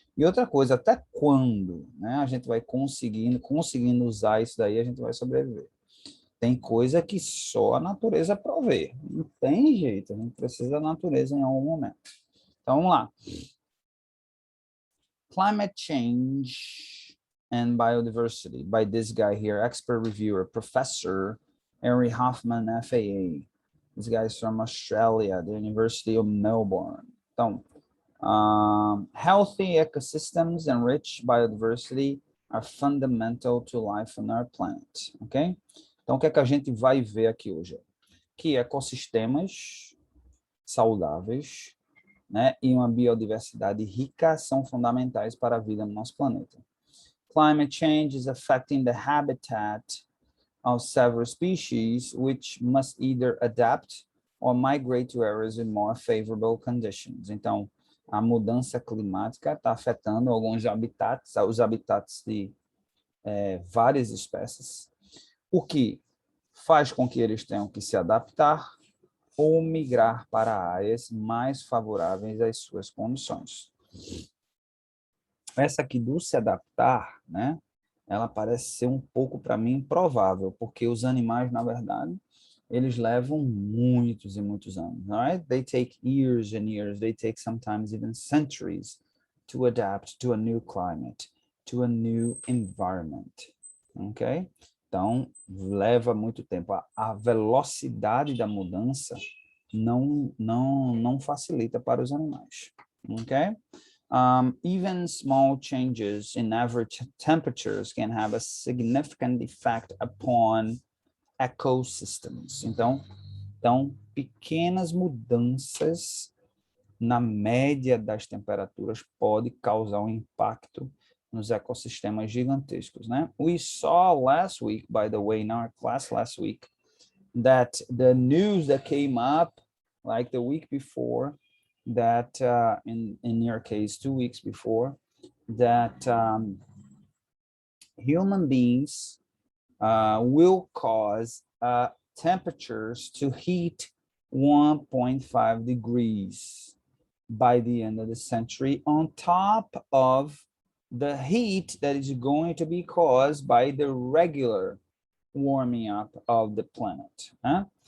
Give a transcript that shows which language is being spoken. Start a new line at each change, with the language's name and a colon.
Portuguese: E outra coisa, até quando, né, a gente vai conseguindo usar isso daí, a gente vai sobreviver. Tem coisa que só a natureza provê. Não tem jeito, a gente precisa da natureza em algum momento. Então, vamos lá.
English: Climate Change and Biodiversity by this guy here, expert reviewer, Professor Henry Hoffman, FAA. This guy is from Australia, the University of Melbourne. Então, Healthy ecosystems and rich biodiversity are fundamental to life on our planet, ok?
Portuguese: Então, o que é que a gente vai ver aqui hoje? Que ecossistemas saudáveis, né, e uma biodiversidade rica são fundamentais para a vida no nosso planeta.
English: Climate change is affecting the habitat of several species, which must either adapt or migrate to areas with more favorable conditions.
Portuguese: Então, a mudança climática está afetando alguns habitats, os habitats de várias espécies, o que faz com que eles tenham que se adaptar ou migrar para áreas mais favoráveis às suas condições. Essa aqui do se adaptar, né, ela parece ser um pouco, para mim, improvável, porque os animais, na verdade, eles levam muitos e muitos anos, right?
English: They take years and years, they take sometimes even centuries to adapt to a new climate, to a new environment, ok?
Portuguese: Então, leva muito tempo. A velocidade da mudança não facilita para os animais, ok?
English: Even small changes in average temperatures can have a significant effect upon ecosystems.
Portuguese: Então, pequenas mudanças na média das temperaturas pode causar um impacto nos ecossistemas gigantescos, né?
English: We saw last week, by the way, in our class last week, that the news that came up like the week before, that in your case 2 weeks before, that human beings will cause temperatures to heat 1.5 degrees by the end of the century, on top of the heat that is going to be caused by the regular warming up of the planet, né?